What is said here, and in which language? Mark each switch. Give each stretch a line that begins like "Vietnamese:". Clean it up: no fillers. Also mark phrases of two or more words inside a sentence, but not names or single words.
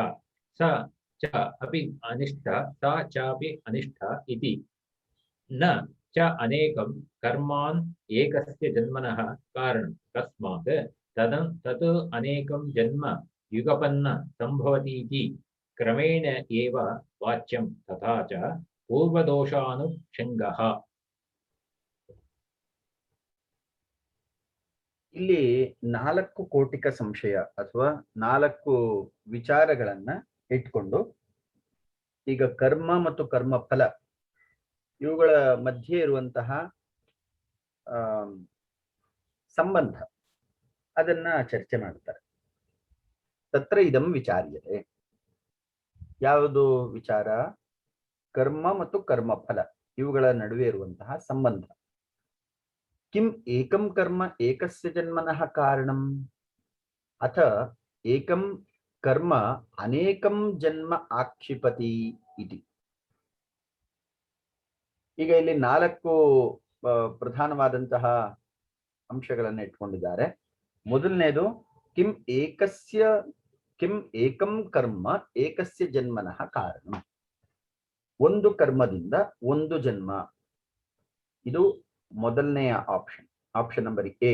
Sanskrit: स च अपि अनिष्ठ सा चापि अनिष्ठ इति न च अनेकं कर्मान् एकस्य जन्मनः कारणं तस्मात् तत् अनेकं जन्म युगपन्न संभवतीति क्रमेण एव वाच्यं तथा च पूर्वदोषानुषङ्गः.
Kannada: ಇಲ್ಲಿ 4 ಕೋಟಿಕ ಸಂಶಯ ಅಥವಾ 4 ವಿಚಾರಗಳನ್ನ ಇಟ್ಕೊಂಡು ಈಗ ಕರ್ಮ ಮತ್ತು ಕರ್ಮ ಫಲ ಇವುಗಳ ಮಧ್ಯೆ ಇರುವಂತಹ ಸಂಬಂಧ ಅದನ್ನ ಚರ್ಚೆ ಮಾಡ್ತಾರೆ.
Sanskrit: ತತ್ರ ಇದಂ ವಿಚಾರ್ಯತೆ.
Kannada: ಯಾವುದು ವಿಚಾರ? ಕರ್ಮ ಮತ್ತು ಕರ್ಮಫಲ ಇವುಗಳ ನಡುವೆ ಇರುವಂತಹ ಸಂಬಂಧ.
Sanskrit: ಕಿಂ ಏಕಂ ಕರ್ಮ ಏಕಸ್ಯ ಜನ್ಮನಃ ಕಾರಣಂ ಅಥ ಏಕಂ ಕರ್ಮ ಅನೇಕಂ ಜನ್ಮ ಆಕ್ಷಿಪತಿ ಇತಿ.
Kannada: ಈಗ ಇಲ್ಲಿ 4 ಪ್ರಧಾನವಾದಂತಹ ಅಂಶಗಳನ್ನು ಇಟ್ಕೊಂಡಿದ್ದಾರೆ. ಮೊದಲನೇದು
Sanskrit: ಕಿಂ ಏಕಂ ಕರ್ಮ ಏಕಸ್ಯ ಜನ್ಮನಃ ಕಾರಣ.
Kannada: ಒಂದು ಕರ್ಮದಿಂದ ಒಂದು ಜನ್ಮ, ಇದು ಮೊದಲನೆಯ
English: option number A.